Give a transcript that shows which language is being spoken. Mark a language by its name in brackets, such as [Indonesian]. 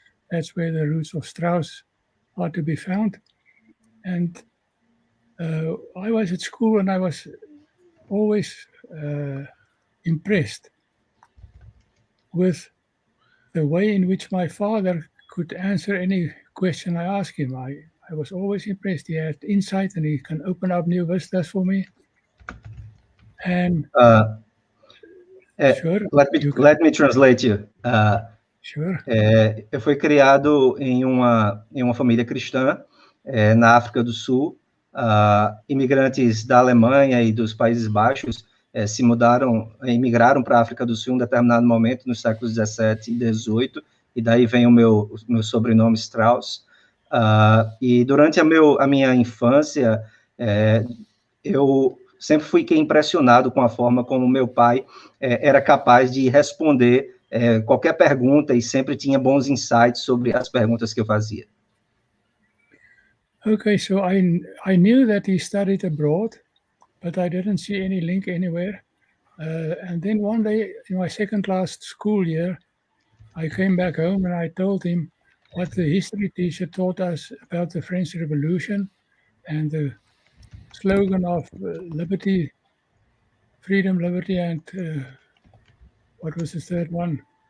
[English] That's where the roots of Strauss are to be found. And I was at school, and I was always impressed with the way in which my father could answer any question I asked him. I was always impressed. He had insight, and he can open up new vistas for me. And sure, let me translate you. Sure. [Portuguese] Eu fui criado em uma família cristã na África do Sul. Imigrantes da Alemanha e dos Países Baixos imigraram para a África do Sul em um determinado momento, nos séculos 17 e 18, e daí vem o meu sobrenome Strauss. E durante a minha infância, eu sempre fiquei impressionado com a forma como meu pai era capaz de responder qualquer pergunta e sempre tinha bons insights sobre as perguntas que eu fazia. [English] Okay, so I knew that he studied abroad, but I didn't see any link anywhere. And then one day in my second last school year, I came back home and I told him what the history teacher taught us about the French Revolution and the slogan of liberty, freedom, liberty, and what was the third one?